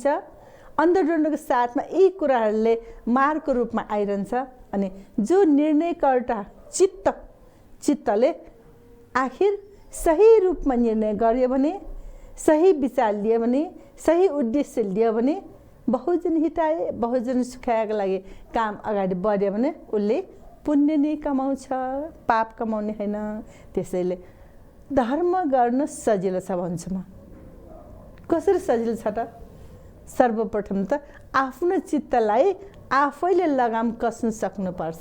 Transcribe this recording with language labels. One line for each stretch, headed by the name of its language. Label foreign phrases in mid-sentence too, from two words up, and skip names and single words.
Nepali: अन्तर्द्वन्दको साथमा यी कुराहरूले मारको रूपमा आइरहन्छ। अनि जो निर्णयकर्ता चित्तले आखिर सही रूपमा निर्णय गर्यो भने, सही विचार लियो भने, सही उद्देश्य लियो भने,
Pali: बहुजन हिताए बहुजन सुखाएको
Nepali: लागि काम अगाडि बढ्यो भने उसले पुण्य नै कमाउँछ, पाप कमाउने होइन। त्यसैले धर्म गर्न सजिलो छ भन्छु म। कसरी सजिलो छ त? सर्वप्रथम त आफ्नो चित्तलाई आफैले लगाम कस्न सक्नुपर्छ।